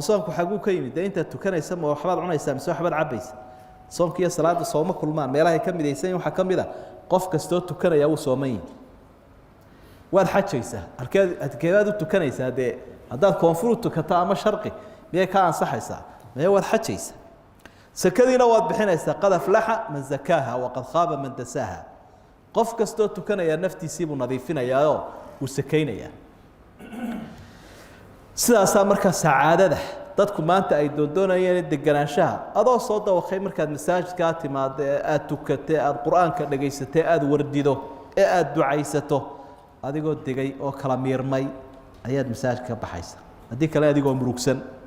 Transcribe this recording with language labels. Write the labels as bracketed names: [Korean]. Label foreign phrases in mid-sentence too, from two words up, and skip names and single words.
[Somali] soonku xaguu ka yimid inta tukanaysa ma waxbaad cunaysaa mise waxbaad cabaysa soonka iyo salaada sooma kulmaan meelaha ka midaysan waxa kamida qof kasto tukanaya uu soomayn waad xajaysaa arkeed u tukanaysaa de hadaad koonfur tukata ama sharqi miyay ka ansaxaysaa miyay waad xajaysaa sakadiina waad bixinaysaa [Arabic] قد أفلح من زكاها وقد خاب من دساها [Somali] qof kasto tukanaya naftiisii buu nadiifinayaa oo uu sakaynaya sidaas marka saacadada dadku maanta ay doonayeen deganaanshaha adoo soo dawaqay markaad masaajidka timaado aad tukatay aad quraanka dhageysatay aad wardido ee aad ducaysato adigoo digay oo kala miirmay ayaad masaajidka baxaysa hadii kale adigoo murugsan